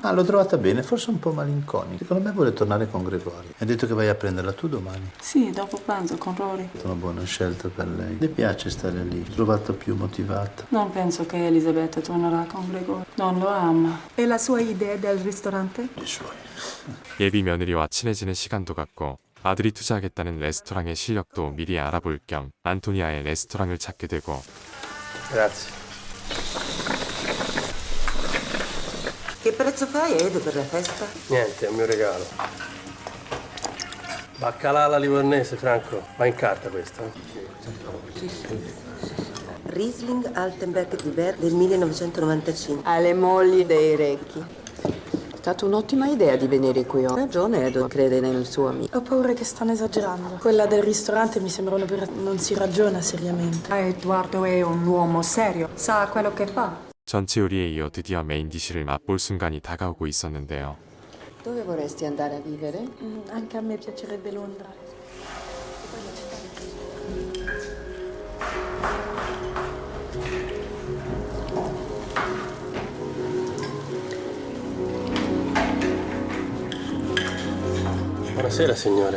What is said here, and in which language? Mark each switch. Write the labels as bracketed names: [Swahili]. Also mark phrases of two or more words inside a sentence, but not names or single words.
[Italian] Ah, l'ho trovata bene, forse un po' malinconica. Secondo me vuole tornare con Gregorio. Hai detto che vai a prenderla tu domani. Sì, dopo pranzo con Rory. È una buona scelta per lei. Le piace stare lì, l'ho trovata più motivata. Non penso che Elisabetta tornerà con Gregorio. Non lo ama. E la sua idea del ristorante? I suoi. [Korean] 예비 며느리와 친해지는 시간도 갖고 아들이 투자하겠다는 레스토랑의 실력도 미리 알아볼 겸 안토니아의 레스토랑을 찾게 되고 [Italian] Grazie. Che prezzo fai, Edo, per la festa? Niente, è un mio regalo. Baccalà alla livornese, Franco. Va in carta questa? Riesling Altenberg di Berg del 1995. Alle mogli dei Recchi. È stata un'ottima idea di venire qui. Ha ragione, Edo crede nel suo amico. Ho paura che stanno esagerando. Quella del ristorante mi sembra non si ragiona seriamente. Edoardo è un uomo serio. Sa quello che fa. [Korean] 전체 요리에 이어 드디어 메인 디시를 맛볼 순간이 다가오고 있었는데요. [Italian] Dove vorresti andare a vivere? Anche a me piacerebbe Londra. Buonasera, signore.